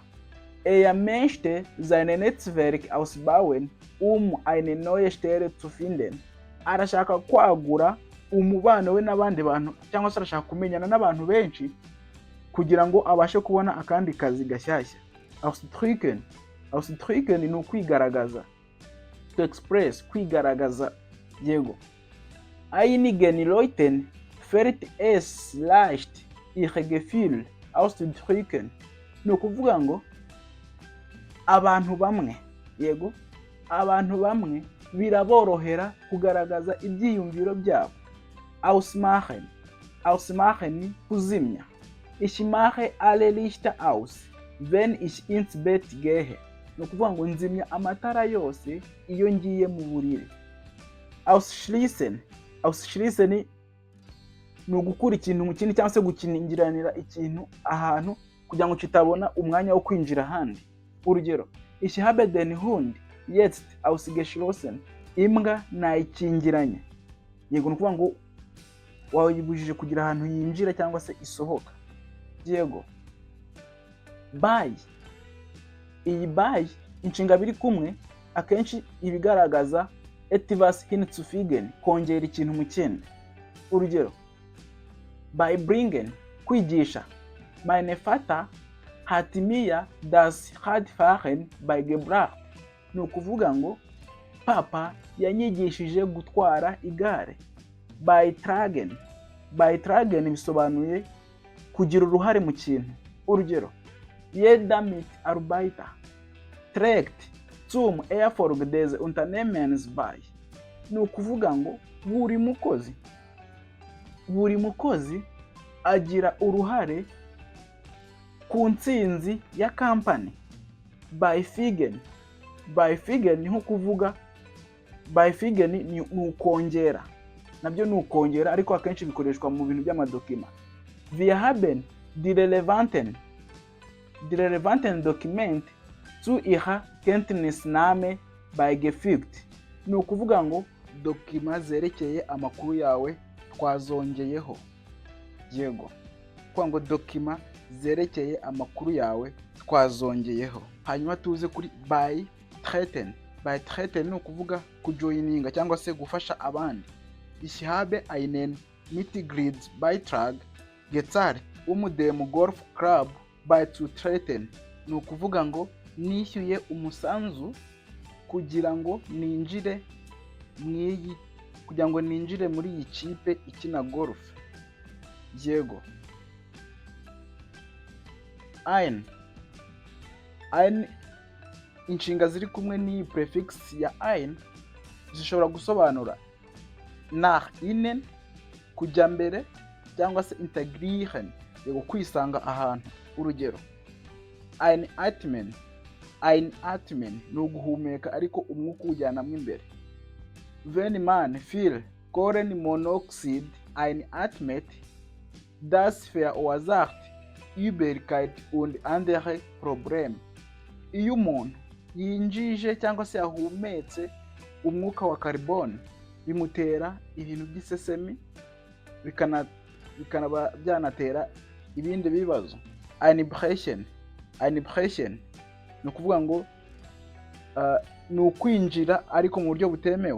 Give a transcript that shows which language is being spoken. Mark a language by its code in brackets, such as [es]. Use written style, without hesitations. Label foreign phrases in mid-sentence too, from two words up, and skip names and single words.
[de] Möchte seine Netzwerk ausbauen, eine neue Stelle zu finden. [rw] Arashaka kwagura umubano we n'abandi bantu, cyangwa se arashaka kumenyana n'abantu benshi kugira ngo abashe kubona akandi kazi gashyashya. Ausdrücken ni ukwigaragaza. [en] To express, [rw] kwigaragaza, yego. [de] Einigen Leuten fällt es leicht, ihre Gefühle auszudrücken, [rw] ni ukuvuga ngo abantu bamwe, yego, abantu bamwe biraborohera kugaragaza ibyiyumviro byabo. Ausmachen ni kuzimya. [de] Ich mache alle Lichter aus, wenn ich ins Bett gehe, [rw] ni ukuvuga ngo nzimya amatara yose iyo ngiye mu buriri. Ausschließen ni ugukura ikintu mu kindi, cyangwa se gukingiranira ikintu ahantu kugira ngo kitabona umwanya wo kwinjira ahandi. Urugero, [de] ich habe den Hund jetzt ausgeschlossen, [rw] imbwa nayikingiranye, yego. Ni ukuvuga ngo wayibujije kugira ahantu yinjira cyangwa se isohoka, yego. by. Iyi by inshinga biri kumwe akenshi ibigaragaza [de] etwas hinzufügen, [rw] kongera ikintu mu kindi. Urugero, beibringen, kwigisha. [de] Meine Vater hat mir das Radfahren beigebracht. [rw] Ni ukuvuga ngo papa yanyigishije gutwara igare. Beitragen, beitragen bisobanuye kugira uruhare mu kintu. Urugero, [de] jeder Mitarbeiter trägt zum Erfolg des Unternehmens bei. [rw] Ni ukuvuga ngo buri mukozi agira uruhare ku ntsinzi ya kampani. Beifügen, beifügen ni nko kuvuga, beifügen ni ukongera, nabyo ni ukongera ariko akenshi bikoreshwa mu bintu by'amadokima. [de] Wir haben die relevanten Dokumente zu ihrer Kenntnisnahme beigefügt. [rw] Ni ukuvuga ngo dokima zerekeye amakuru yawe twazongeyeho. Yego, kuvuga ngo dokima zerekeye amakuru yawe twazongeyeho. Hanyuma tuze kuri beitreten. Beitreten ni ukuvuga kujoininga cyangwa se gufasha abandi. [de] Ich habe einen Mitgliedsbeitrag gezahlt, dem Golfclub beizutreten. [rw] Ni ukuvuga ngo nishyuye umusanzu kugira ngo ninjire muri iyi kipe ikina golf. Yego. Ein, inshinga ziri kumwe n'iyi prefix ya ein zishobora gusobanura [de] nach innen, [rw] kujya mbere, cyangwa se integrieren, yego kwisanga ahantu. Urugero, einatmen ni uguhumeka ariko umwuka ujyanamo imbere. [de] Wenn man viel Kohlenmonoxid einatmet, das verursacht Übelkeit und andere Probleme. [rw] Iyo umuntu yinjije cyangwa se yahumetse umwuka wa carbone, bimutera ibintu by'isesemi, bikanaba byanatera ibindi bibazo. Einbrechen ni ukuvuga ngo ni ukwinjira ariko mu buryo butemewe.